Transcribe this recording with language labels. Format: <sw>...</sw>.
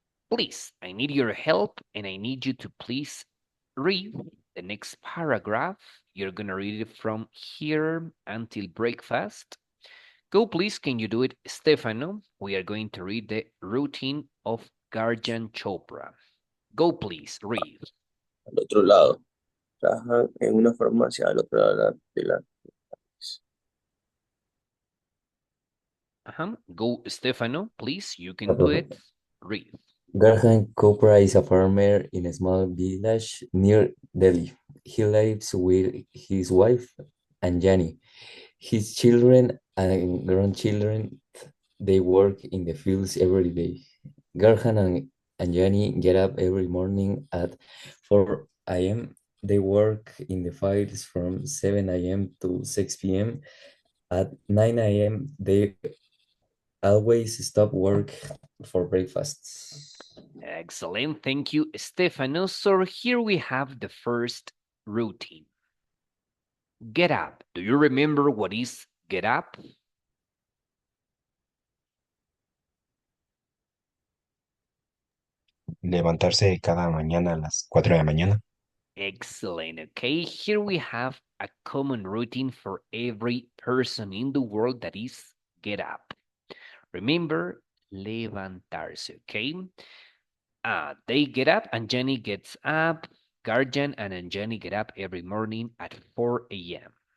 <en>Please, I need your help and I need you to please read the next paragraph. You're gonna read it from here until breakfast. Go, please, can you do it, Stefano? We are going to read the routine of Garjan Chopra. Go, please, read.</en> <es>Al otro lado. Trabajan en una farmacia al otro lado de la...</es> <en>Go, Stefano, please, you can do it. Read. Garhan Chopra is a farmer in a small village near Delhi. He lives with his wife Anjani. His children and grandchildren, they work in the fields every day. Garhan and Anjani get up every morning at 4 a.m. They work in the fields from 7 a.m. to 6 p.m. At 9 a.m., they always stop work for breakfast. Excellent. Thank you, Stefano. So here we have the first routine. Get up. Do you remember what is get up?</en> <es>Levantarse cada mañana a las 4 de la mañana.</es> <en>Excellent. Okay, here we have a common routine for every person in the world, that is get up. Remember,</en> <es>levantarse,</es> <en>okay? They get up and Jenny gets up. Guardian and Jenny get up every morning at 4 a.m.</en>